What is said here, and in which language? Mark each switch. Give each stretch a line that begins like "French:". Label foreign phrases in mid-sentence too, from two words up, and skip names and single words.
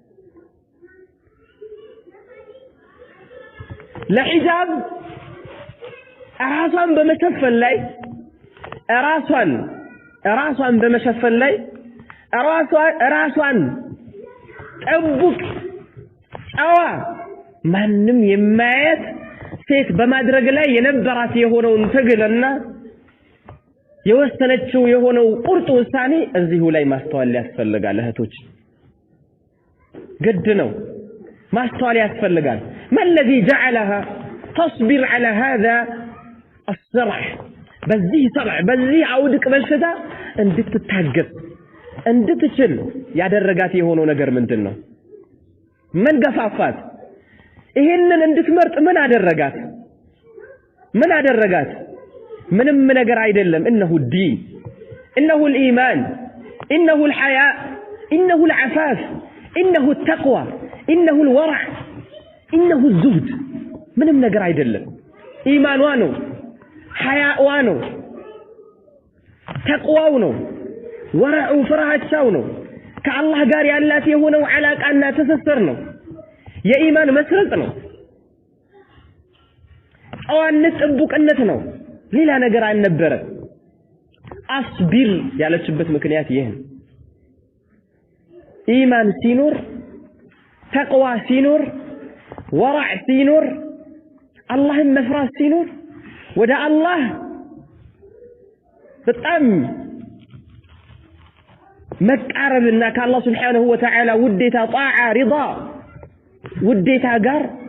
Amharic: ለሂጃብ ራሷን በመሸፈን ላይ ራሷን በመሸፈን ላይ ራሷን ጠብቅ ጨዋ ማንም የማያት ሴት በማድረግ ላይ የነበራት የሆነውን ትግልና የወሰነችው የሆነው ቁርጥ ውሳኔ እዚሁ ላይ ማስተዋል ያስፈልጋል እህቶች ግድ ነው ማስተዋል ያስፈልጋል
Arabic: ما الذي جعلها تصبر على هذا الصرع
Amharic: በዚህ صرع በዚህ አውድቅ በሽታ እንድትታገስ እንድትችል ያደረጋት የሆነው ነገር ምንድነው ምን ገፋፋት ይሄንን እንድትመርጥ ምን አደረጋት ምንም ነገር አይደለም
Arabic: انه الدين انه الايمان انه الحياء انه العفاف انه التقوى انه الورع انه الزهد
Amharic: ምንም ነገር አይደለም ኢማኗ ነው ሐያዋ ነው ተቅዋው ነው ወራዑ ፍርሃቻው ነው ከአላህ ጋር ያላት የሆነው አላቃና ትስስር ነው የኢማን መስረጽ ነው ጨዋነት ጥብቅነት ነው ሌላ ነገር አልነበረ አስቢር ያለችበት ምክንያት ይሄ ነው ኢማን ሲኖር ተቅዋ ሲኖር ወራዕ ሲኖር አላህን መፍራት ሲኖር ወደ አላህ በጣም መቃረብና ከአላህ
Arabic: سبحانه وتعالى
Amharic: ውዴታ
Arabic: طاعة رضا
Amharic: ውዴታ ጋር